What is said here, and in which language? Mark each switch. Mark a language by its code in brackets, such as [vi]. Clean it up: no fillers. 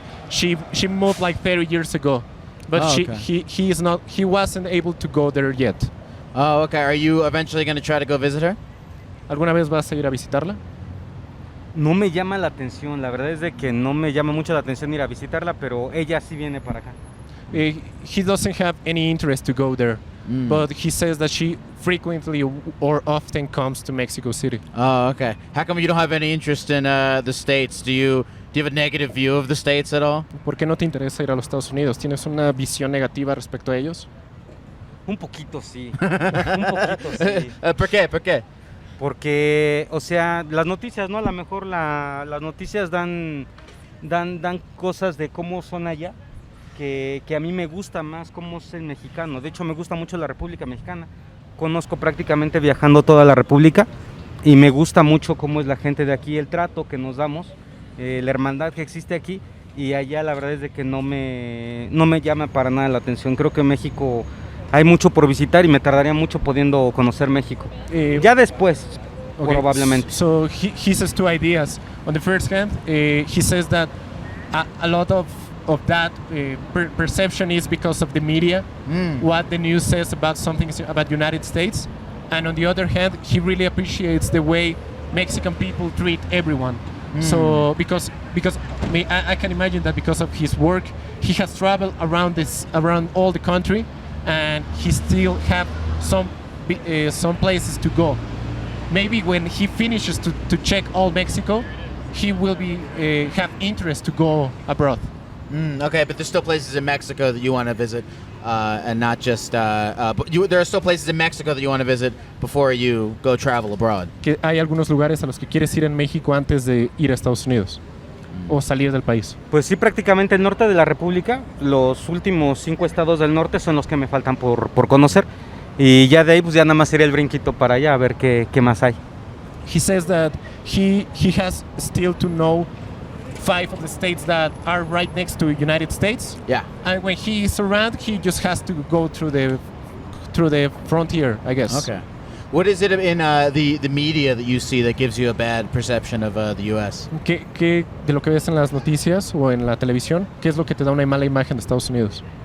[en] She moved like 30 years ago, but he wasn't able to go there yet. Oh, okay. Are you eventually going to try to go visit her? [es] ¿Alguna vez vas a ir a visitarla? No me llama la atención, la verdad es de que no me llama mucho la atención ir a visitarla, pero ella sí viene para acá. [en] He doesn't have any interest to go there, but he says that she frequently or often comes to Mexico City. Oh, okay. How come you don't have any interest in the States? Do you have a negative view of the States at all? [es] ¿Por qué no te interesa ir a los Estados Unidos? ¿Tienes una visión negativa respecto a ellos? Un poquito sí, un poquito sí. ¿Por qué? Porque, o sea, las noticias, ¿no? A lo mejor las noticias dan cosas de cómo son allá, que a mí me gusta más cómo es el mexicano. De hecho, me gusta mucho la República Mexicana. Conozco prácticamente viajando toda la República y me gusta mucho cómo es la gente de aquí, el trato que nos damos, la hermandad que existe aquí, y allá la verdad es de que no me llama para nada la atención. Creo que México hay mucho por visitar y me tardaría mucho pudiendo conocer México. Ya después, probablemente. [en] So he says two ideas. On the first hand, he says that a lot of that perception is because of the media, what the news says about something about the United States. And on the other hand, he really appreciates the way Mexican people treat everyone. So because I can imagine that because of his work, he has traveled around all the country, and he still have some places to go. Maybe when he finishes to check all Mexico, he will have interest to go abroad. Okay, but there's still places in Mexico that you want to visit, and not just. But there are still places in Mexico that you want to visit before you go travel abroad. [es] Que hay algunos lugares a los que quieres ir en México antes de ir a Estados Unidos o salir del país. Pues sí, prácticamente el norte de la República, los últimos 5 estados del norte son los que me faltan por conocer, y ya de ahí pues ya nada más sería el brinquito para allá a ver qué más hay. [en] He says that he has still to know 5 of the states that are right next to the United States. Yeah. And when he is around, he just has to go through the frontier, I guess. Okay. What is it in the media that you see that gives you a bad perception of the U.S.? [es] ¿Qué de lo que ves en las noticias o en la televisión, qué es lo que te da una mala imagen de Estados Unidos?